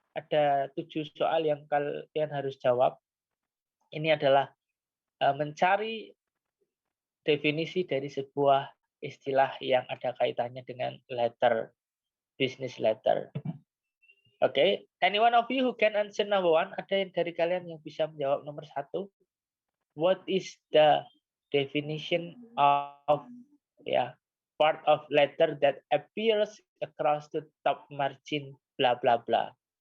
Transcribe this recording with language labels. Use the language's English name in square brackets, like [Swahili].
[Indonesian] Ada 7 soal yang kalian harus jawab. Ini adalah mencari definisi dari sebuah istilah yang ada kaitannya dengan letter, business letter. [English] Oke, anyone of you who can answer number 1? [Indonesian] Ada yang dari kalian yang bisa menjawab nomor 1? [English] What is the definition of part of letter that appears across the top margin bla bla bla?